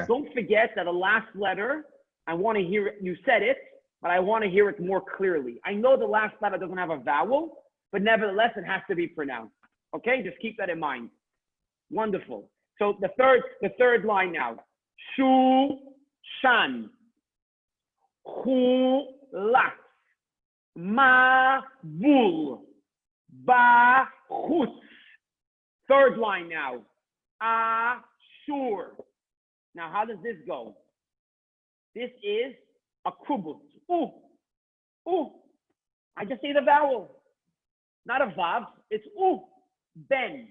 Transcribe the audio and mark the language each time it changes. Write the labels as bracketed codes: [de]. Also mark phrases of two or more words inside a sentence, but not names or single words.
[en] Don't forget that the last letter, I want to hear it. You said it, but I want to hear it more clearly. I know the last letter doesn't have a vowel, but nevertheless, it has to be pronounced. Okay, just keep that in mind. Wonderful. So the third line now. [he] Shu, shan, hu, lat, ma, bul, ba, chutz. [en] Third line now. Ashur. Now, how does this go? This is a kibbutz. Ooh. I just say the vowel. Not a vav. It's ooh. Ben.